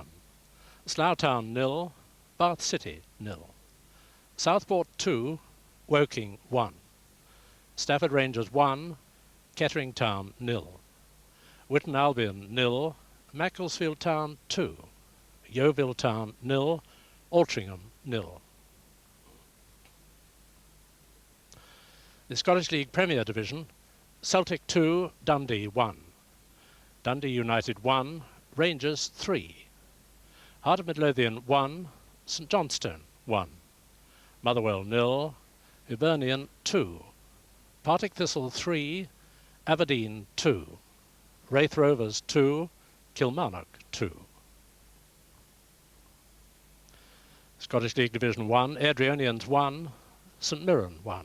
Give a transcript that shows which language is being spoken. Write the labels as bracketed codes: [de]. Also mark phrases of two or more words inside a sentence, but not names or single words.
[en] Slough Town 0, Bath City 0. Southport 2, Woking 1. Stafford Rangers 1, Kettering Town 0. Whitton Albion 0, Macclesfield Town 2. Yeovil Town 0, Altrincham 0. The Scottish League Premier Division, Celtic 2, Dundee 1. Dundee United 1, Rangers 3. Heart of Midlothian 1, St Johnstone 1. Motherwell 0, Hibernian 2. Partick Thistle 3, Aberdeen 2. Wraith Rovers 2, Kilmarnock 2. Scottish League Division 1, Adrianians 1, St Mirren 1.